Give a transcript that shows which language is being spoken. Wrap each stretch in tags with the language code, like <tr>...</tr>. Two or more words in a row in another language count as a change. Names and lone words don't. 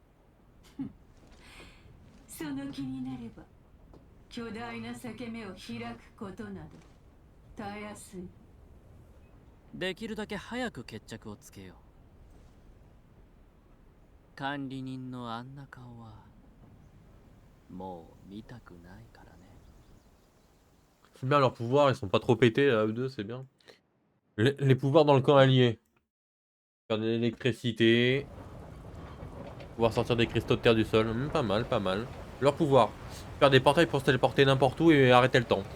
<ja>その気になれば巨大な裂け目を開くことなどたやすい。できるだけ早く決着をつけよう。管理人のあんな顔はもう見たくないからね。</ja> <fr>C'est bien leurs pouvoirs, ils sont pas trop pétés là, eux deux, c'est bien. Les pouvoirs dans le camp allié. Faire de l'électricité. Pouvoir sortir des cristaux de terre du sol. Pas mal, pas mal. Leur pouvoir. Faire des portails pour se téléporter n'importe où et arrêter le temps.</fr>